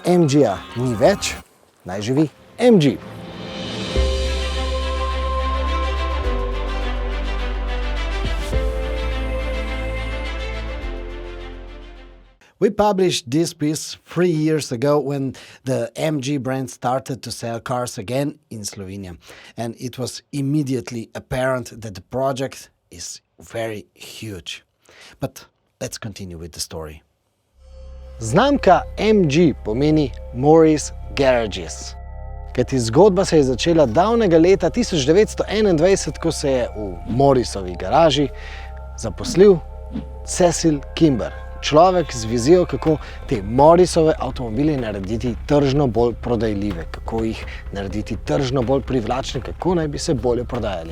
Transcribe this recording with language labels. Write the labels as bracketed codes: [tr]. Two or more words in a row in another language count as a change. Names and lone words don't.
[sl] MG-ja ni več, naj živi MG. [en] We published this piece 3 years ago when the MG brand started to sell cars again in Slovenia. And it was immediately apparent that the project is very huge. But let's continue with the story. [sl] Znamka MG pomeni Morris Garages. Kajti zgodba se je začela davnega leta 1921, ko se je v Morrisovi garaži zaposlil Cecil Kimber. Človek z vizijo, kako te Morrisove avtomobile narediti tržno bolj prodajljive, kako jih narediti tržno bolj privlačne, kako naj bi se bolje prodajali.